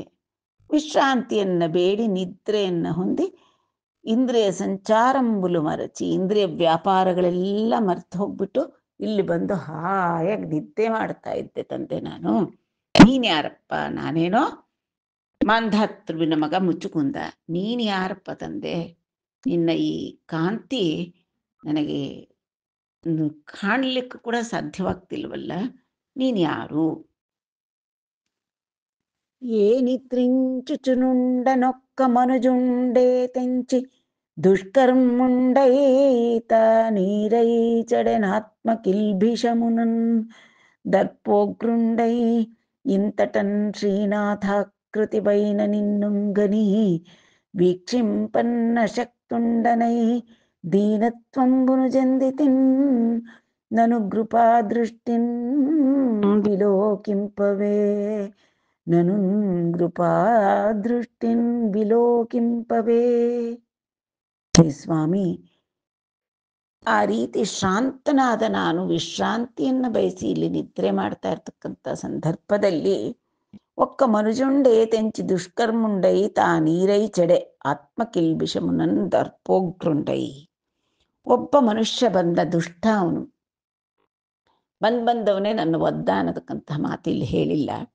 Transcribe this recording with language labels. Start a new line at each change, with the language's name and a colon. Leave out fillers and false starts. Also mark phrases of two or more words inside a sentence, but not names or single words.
Kannada: ವಿಶ್ರಾಂತಿಯನ್ನು ಬೇಡಿ ನಿದ್ರೆಯನ್ನು ಹೊಂದಿ
Telugu: ఇంద్రియ సంచారంబులు మరచి,
Kannada: ಇಂದ್ರಿಯ ವ್ಯಾಪಾರಗಳೆಲ್ಲ ಮರೆತು ಹೋಗ್ಬಿಟ್ಟು ಇಲ್ಲಿ ಬಂದು ಹಾಯಾಗಿ ನಿದ್ದೆ ಮಾಡ್ತಾ ಇದ್ದೆ ತಂದೆ ನಾನು. ನೀನ್ಯಾರಪ್ಪ? ನಾನೇನೋ ಮಾಂಧಾತೃವಿನ ಮಗ ಮುಚುಕುಂದ. ನೀನು ಯಾರಪ್ಪ ತಂದೆ? ನಿನ್ನ ಈ ಕಾಂತಿ ನನಗೆ ಕಾಣಲಿಕ್ಕೆ ಕೂಡ ಸಾಧ್ಯವಾಗ್ತಿಲ್ವಲ್ಲ, ನೀನು ಯಾರು?
Telugu: ఏనిత్రించుచునుండనొక్క మనుజుండే తెంచి దుష్కర్ముండైత నీరై చెడెనాత్మ కిల్భిషమునన్ దర్పోగ్రుండై ఇంతటన్ శ్రీనాథాకృతిపైన నిన్నుంగని వీక్షింపన్న శక్తుండనై దీనత్వంబును జందితిన్ నను కృపాదృష్టిన్ విలోకింపవే, నను కృపాదృష్టిన్ విలోకింపవే.
Kannada: ಸ್ವಾಮಿ, ಆ ರೀತಿ ಶ್ರಾಂತನಾದ ನಾನು ವಿಶ್ರಾಂತಿಯನ್ನು ಬಯಸಿ ಇಲ್ಲಿ ನಿದ್ರೆ ಮಾಡ್ತಾ ಇರ್ತಕ್ಕಂಥ ಸಂದರ್ಭದಲ್ಲಿ
Telugu: ఒక్క మనుజుండే తెంచి దుష్కర్ముండై తా నీరై చెడె ఆత్మ కిల్బిషమునన్ దర్పోగ్రుండై,
Kannada: ಒಬ್ಬ ಮನುಷ್ಯ ಬಂದ, ದುಷ್ಟ ಅವನು ಬಂದವನೇ ನನ್ನ ಒದ್ದ ಅನ್ನತಕ್ಕಂತಹ ಮಾತಿಲ್ಲಿ ಹೇಳಿಲ್ಲ.